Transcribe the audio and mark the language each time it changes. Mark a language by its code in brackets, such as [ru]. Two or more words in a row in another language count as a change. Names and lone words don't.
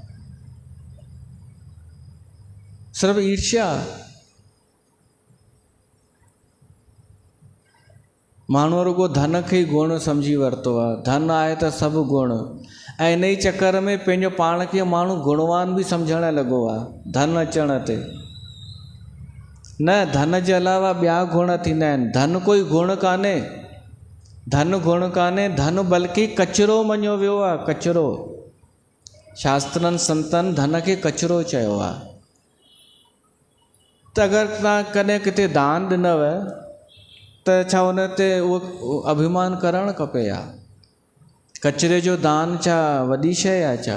[sd] सिर्फ़ु ईर्ष्या, माण्हू रुगो धन खे ई गुण सम्झी वरितो आहे, धन आहे त सभु गुण। ऐं इन ई चकर में पंहिंजो पाण खे माण्हू गुणवान बि सम्झणु लॻो आहे धन अचण ते। न, धन जे अलावा ॿिया गुण थींदा आहिनि। धन कोई गुण कान्हे, धन गुण कान्हे, धन बल्कि कचिरो मञियो वियो आहे, कचिरो। शास्त्रनि संतनि धन खे कचिरो चयो आहे। त अगरि तव्हां कॾहिं किथे दान ॾिनव त छा हुन ते उहो अभिमान करणु खपे या? कचिरे जो दान छा वॾी शइ आहे छा?